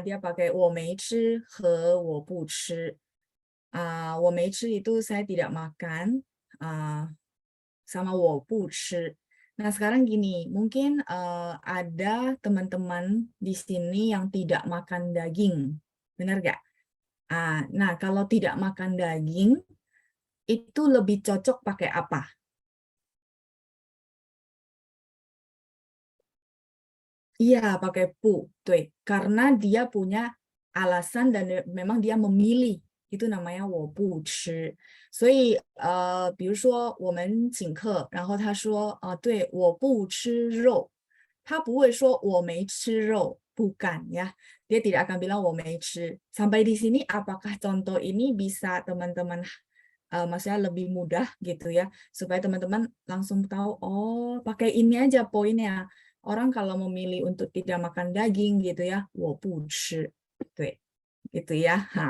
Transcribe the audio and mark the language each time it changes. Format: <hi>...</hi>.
<id>Dia pakai</id> <zh>我没吃和我不吃. 我没吃</zh> <id>itu saya tidak makan, sama</id> <zh>我不吃.</zh> <id>Nah, sekarang gini, mungkin ada teman-teman di sini yang tidak makan daging. Benar nggak? Nah, kalau tidak makan daging, itu lebih cocok pakai apa? Iya, pakai pu, tuh. Karena dia punya alasan dan memang dia memilih. Itu namanya 我不吃.</id> <zh>所以比如说我们请客，然后他说对，我不吃肉，他不会说我没吃肉,</zh> <id>bukan ya. Dia tidak akan bilang</id> <zh>我没吃.</zh> <id>Sampai di sini apakah contoh ini bisa teman-teman maksudnya lebih mudah gitu ya, supaya teman-teman langsung tahu, oh pakai ini aja poinnya. Orang kalau memilih untuk tidak makan daging gitu ya,</id> <zh>我不吃.</zh> <id>Tuh. Gitu ya.</id>